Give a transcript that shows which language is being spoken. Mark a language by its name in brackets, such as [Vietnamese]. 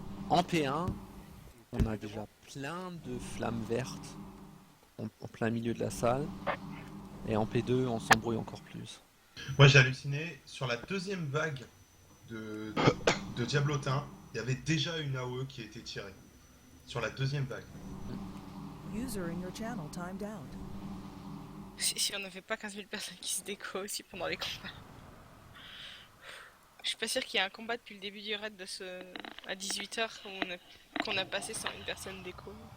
[French] En P1, on a déjà plein de flammes vertes en plein milieu de la salle. Et en P2, on s'embrouille encore plus. Moi j'ai halluciné, sur la deuxième vague de Diablotin, il y avait déjà une AOE qui a été tirée. Sur la deuxième vague. [English] User in your channel timed out. [French] Si on n'avait pas 15 000 personnes qui se déco aussi pendant les combats. Je suis pas sûr qu'il y ait un combat depuis le début du raid à 18h qu'on a passé sans une personne déco.